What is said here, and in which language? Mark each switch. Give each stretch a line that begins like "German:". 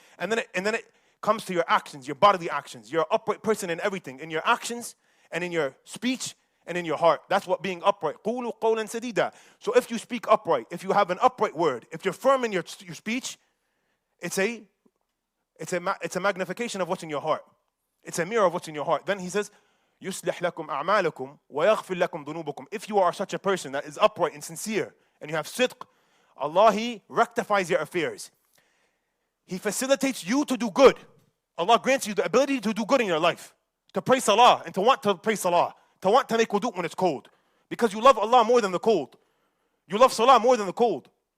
English: And then it comes to your actions, your bodily actions. You're an upright person in everything, in your actions and in your speech and in your heart. That's what being upright.
Arabic: قُولُوا قَوْلًا سَدِيدًا.
English: So if you speak upright, if you have an upright word, if you're firm in your speech, it's a magnification of what's in your heart. It's a mirror of what's in your heart. Then he says,
Arabic: يُصْلِحْ لَكُمْ أَعْمَالَكُمْ وَيَغْفِرْ لَكُمْ ذُنُوبَكُمْ.
English: If you are such a person that is upright and sincere, and you have sidq, Allah, He rectifies your affairs. He facilitates you to do good. Allah grants you the ability to do good in your life. To pray salah and to want to pray salah. To want to make wudu when it's cold. Because you love Allah more than the cold. You love salah more than the cold.